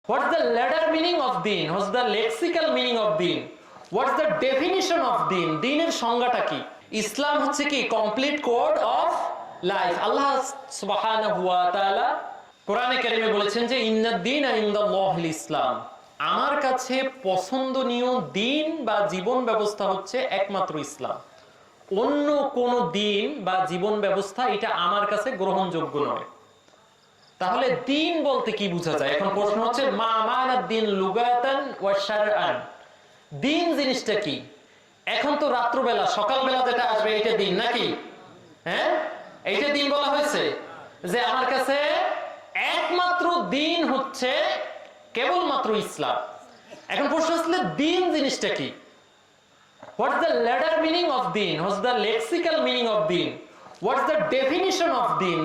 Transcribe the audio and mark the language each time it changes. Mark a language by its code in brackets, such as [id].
[en] What's the letter meaning of deen? What's the lexical meaning of deen? What's the definition of deen? [bn] দ্বীনের সংজ্ঞাটা কি? ইসলাম হচ্ছে কি complete code of life. আল্লাহ সুবহানাহু ওয়া তাআলা কোরআনে কারিমে বলেছেন যে [ar] ইন্নাদ দীনা ইনদাল্লাহিল ইসলাম। [bn] আমার কাছে পছন্দনীয় দ্বীন বা জীবন ব্যবস্থা হচ্ছে একমাত্র ইসলাম। অন্য কোন দ্বীন বা জীবন ব্যবস্থা এটা আমার কাছে গ্রহণযোগ্য নয়। তাহলে দ্বীন বলতে কি বোঝা যায়? এখন প্রশ্ন হচ্ছে [ar] মা মানাদ দ্বীন লুগাতান ওয়া শারআন। [bn] দ্বীন জিনিসটা কি? এখন তো রাত্রবেলা সকালবেলা যেটা আসবে এটা দ্বীন নাকি? হ্যাঁ, এইটা দ্বীন বলা হয়েছে যে আমার কাছে একমাত্র দ্বীন হচ্ছে কেবলমাত্র ইসলাম। এখন প্রশ্ন আসলে দ্বীন জিনিসটা কি? [en] What's the letter meaning of deen? What's the lexical meaning of deen? What's the definition of deen?